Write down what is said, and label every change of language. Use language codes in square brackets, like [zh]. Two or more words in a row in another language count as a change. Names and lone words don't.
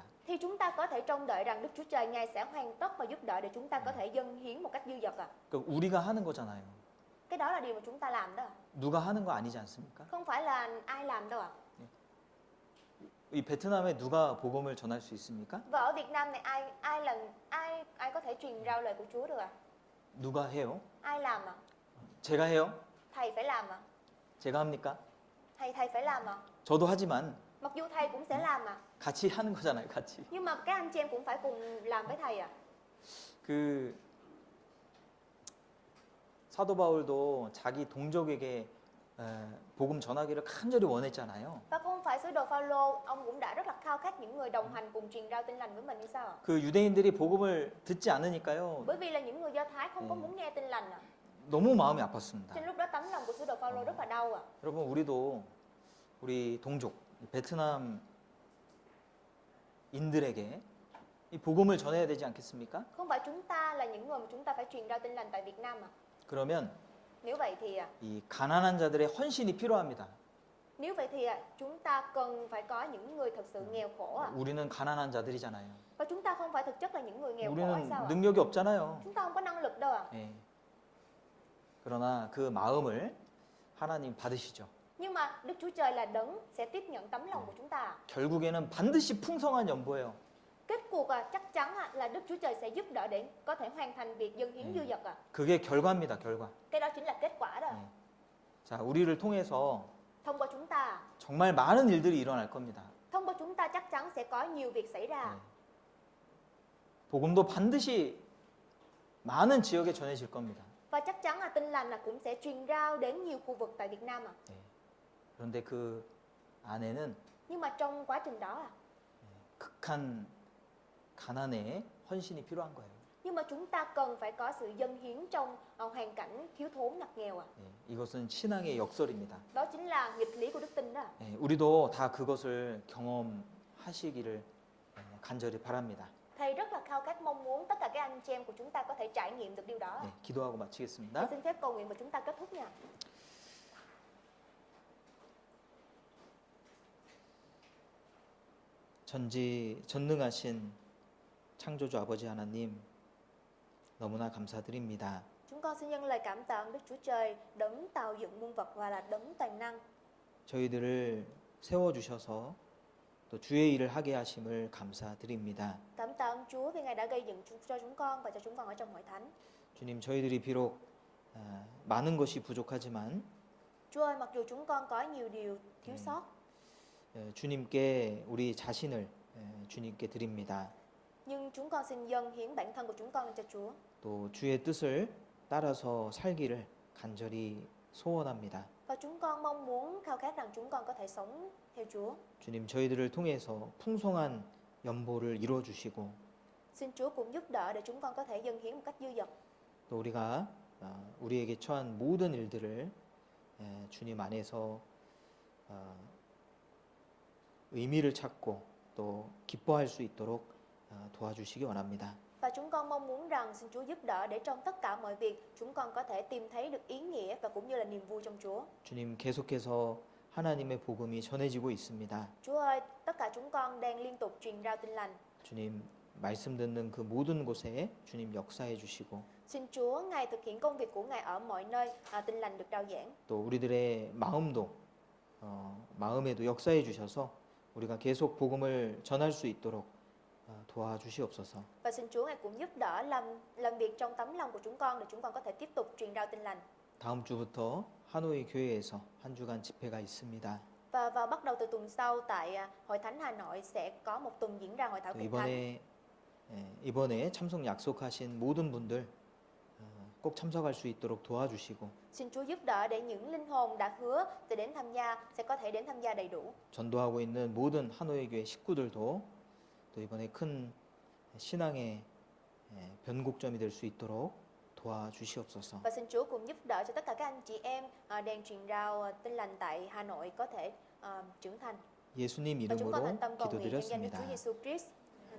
[vi] thì chúng ta có thể trông đợi rằng Đức Chúa Trời Ngài sẽ hoàn tất và giúp đỡ để chúng ta có thể dâng hiến một cách dư dật à. [ko] 그러니까 우리가 하는 거잖아요. [vi] Cái đó là điều mà chúng ta làm đó à. [ko] 누가 하는 거 아니지 않습니까? [vi] Không phải là ai làm đâu ạ. [ko] 이 베트남에 누가 복음을 전할 수 있습니까? [vi] Và ở Việt Nam này ai có thể truyền rao lời của Chúa được ạ? [ko] 누가 해요? [vi] Ai làm ạ? [ko] 제가 해요? [vi] Thầy phải làm ạ. [ko] 제가 합니까? [vi] Thầy phải làm ạ. [ko] 저도 하지만 [vi] Mặc dù thầy cũng sẽ làm ạ. [ko] 같이 하는 거잖아요, 같이. [vi] Nhưng mà các anh chị em cũng phải cùng làm với thầy ạ. [ko] 그 사도 바울도 자기 동족에게 복음 전하기를 간절히 원했잖아요. [vi] Và không phải sứ đồ Phaolô, ông cũng đã rất là khao khát những người đồng hành cùng truyền rao tin lành với mình như sao ạ? [ko] 그 유대인들이 복음을 듣지 않으니까요. [vi] Bởi vì là những người Do Thái không có muốn nghe tin lành ạ. [ko] 너무 마음이 아팠습니다. [vi] Trên lúc đó tấm lòng của sứ đồ Phaolô rất là đau ạ. [ko] 여러분 우리 동족 베트남 인들에게 이 복음을 전해야 되지 않겠습니까? [vi] Không phải chúng ta là những người mà chúng ta phải truyền rao tin lành tại Việt Nam à? [ko] 그러면 [vi] Nếu vậy thì [ko] 이 가난한 자들의 헌신이 필요합니다. [vi] chúng ta cần phải có những người thật sự nghèo khổ à? [ko] 우리는 가난한 자들이잖아요. [vi] Và chúng ta không phải thực chất là những người nghèo khổ hay [ko] 우리는 [vi] sao ạ? [ko] 능력이 없잖아요. [vi] Chúng ta không có năng lực đâu ạ. [ko] 예. 그러나 그 마음을 하나님 받으시죠. [vi] Nhưng mà Đức Chúa Trời là đấng sẽ tiếp nhận tấm lòng của chúng ta. [ko] 결국에는 반드시 풍성한 연보예요. [vi] Kết cuộc chắc chắn là Đức Chúa Trời sẽ giúp đỡ để có thể hoàn thành việc dâng hiến dư dật. [ko] 그게 결과입니다. 결과. [vi] Cái đó chính là kết quả đó. [ko] 자, 우리를 통해서 [vi] Thông qua chúng ta, [ko] 정말 많은 일들이 일어날 겁니다. [vi] thông qua chúng ta chắc chắn sẽ có nhiều việc xảy ra. [ko] 복음도 반드시 많은 지역에 전해질 겁니다. [vi] Và chắc chắn là tin lành cũng sẽ truyền rao đến nhiều khu vực tại Việt Nam ạ. [ko] 그런데 그 안에는 [vi] Nhưng mà trong quá trình đó [ko] 극한 가난의 헌신이 필요한 거예요. [vi] nhưng mà chúng ta cần phải có sự dâng hiến trong hoàn cảnh thiếu thốn ngặt nghèo ạ. [ko] 이것은 신앙의 역설입니다. [vi] Đó chính là nghịch lý của đức tin đó. [ko] 우리도 다 그것을 경험하시기를 간절히 바랍니다. [vi] Thầy rất là khao khát mong muốn tất cả các anh chị em của chúng ta có thể trải nghiệm được điều đó. [ko] 기도하고 [vi] Thầy [ko] 마치겠습니다. [vi] xin phép cầu nguyện và chúng ta kết thúc nha. [ko] 전능하신 창조주 아버지 하나님, 너무나 감사드립니다. [vi] Chúng con xin nhân lời cảm tạ Đức Chúa Trời, đấng tạo dựng muôn vật và là đấng toàn năng. [ko] 저희들을 세워주셔서 또 주의 일을 하게 하심을 감사드립니다. [vi] Cảm tạ ơn Chúa vì Ngài đã gây dựng cho chúng con và cho chúng con ở trong hội thánh. [ko] 주님, 저희들이 비록 많은 것이 부족하지만 [vi] Chúa ơi, mặc dù chúng con có nhiều điều thiếu sót, [ko] 주님께 우리 자신을 주님께 드립니다. [vi] nhưng chúng con xin dâng hiến bản thân của chúng con cho Chúa. [ko] 또 주의 뜻을 따라서 살기를 간절히 소원합니다. [vi] Và chúng con mong muốn khao khát rằng chúng con có thể sống theo Chúa. [ko] 주님, 저희들을 통해서 풍성한 연보를 이루어 주시고 [vi] Xin Chúa cũng giúp đỡ để chúng con có thể dâng hiến một cách dư dật. [ko] 또 우리가 우리에게 처한 모든 일들을 주님 안에서 의미를 찾고 또 기뻐할 수 있도록 도와주시기 원합니다. [vi] Và chúng con mong muốn rằng xin Chúa giúp đỡ để trong tất cả mọi việc chúng con có thể tìm thấy được ý nghĩa và cũng như là niềm vui trong Chúa. [ko] 주님, 계속해서 하나님의 복음이 전해지고 있습니다. [vi] Chúa ơi, tất cả chúng con đang liên tục truyền rao tin lành. [ko] 주님, 말씀 듣는 그 모든 곳에 주님 역사해 주시고 [vi] Xin Chúa Ngài thực hiện công việc của Ngài ở mọi nơi, tin lành được rao giảng. [ko] 또 우리들의 마음도 마음에도 역사해 주셔서 우리가 계속 복음을 전할 수 있도록 도와주시옵소서. [vi] Và xin Chúa Ngài cũng giúp đỡ làm việc trong tấm lòng của chúng con để chúng con có thể tiếp tục truyền rao tin lành. [ko] 다음 주부터 하노이 교회에서 한 주간 집회가 있습니다. [vi] Và bắt đầu từ tuần sau tại Hội Thánh Hà Nội sẽ có một tuần diễn ra hội thảo kinh thánh. [ko] 이번에 참석 약속하신 모든 분들 꼭 참석할 수 있도록 도와주시고 [vi] Xin Chúa giúp đỡ để những linh hồn đã hứa sẽ đến tham gia sẽ có thể đến tham gia đầy đủ. [ko] 전도하고 있는 모든 하노이 교회 식구들도 또 이번에 큰 신앙의 변곡점이 될 수 있도록 도와주시옵소서. [vi] Và xin Chúa cũng giúp đỡ cho tất cả các anh chị em đang truyền rao tin lành tại Hà Nội có thể trưởng thành. [ko] 예수님 [vi] Và chúng con thành [ko] 이름으로 [vi] tâm cầu nguyện nhân danh Đức [ko] 기도드렸습니다. [vi] Chúa Giêsu Christ.